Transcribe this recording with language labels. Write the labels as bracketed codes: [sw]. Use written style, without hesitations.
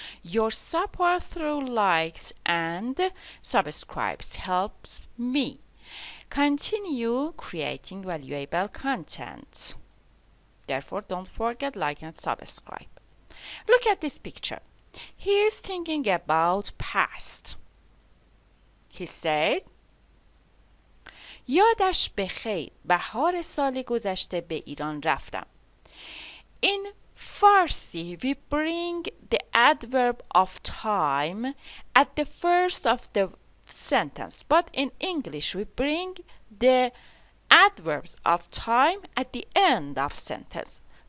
[en] Your support through likes and subscribes helps me continue creating valuable content. Therefore, don't forget like and subscribe. Look at this picture. He is thinking about past. He said, [fa] یادش بخیر بهار سال گذشته به ایران رفتم. [en] In Farsi, we bring the adverb of time at the first of the sentence, but in English we bring the adverbs of time at the end of sentence.